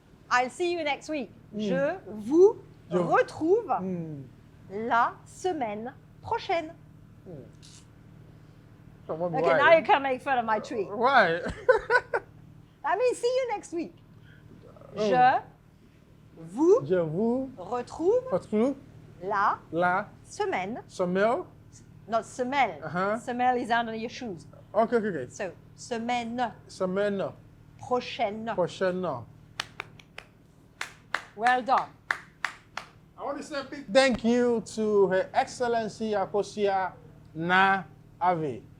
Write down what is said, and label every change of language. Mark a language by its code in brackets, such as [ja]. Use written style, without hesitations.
[en] I'll see you next week. [fr] Je vous retrouve la semaine prochaine. [en] Okay, now you can make fun of my tree. Why? I mean, see you next week. [fr] Je vous retrouve la semaine. Semelle? [en] Not semelle. Semelle is under your shoes. Okay. [fr] So, semaine. Prochaine. [en] Well done. I want to say a big thank you to Her Excellency H.E Anne Avé.